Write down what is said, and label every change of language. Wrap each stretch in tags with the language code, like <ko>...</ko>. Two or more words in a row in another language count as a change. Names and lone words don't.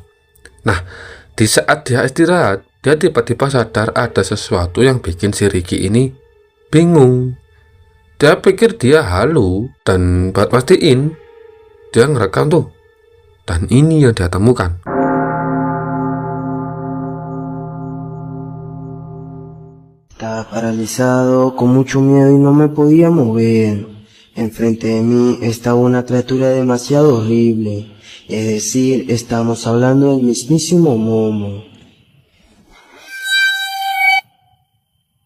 <id>Nah, di saat dia istirahat, dia tiba-tiba sadar ada sesuatu yang bikin si Ricky ini bingung. Dia pikir dia halu, dan buat pastiin, dia ngerekam tuh. Dan ini yang dia temukan.</id> <es>Estaba paralizado, con mucho miedo y no me podía mover. Enfrente de mí estaba una criatura demasiado horrible. Es decir, estamos hablando del mismísimo Momo.</es>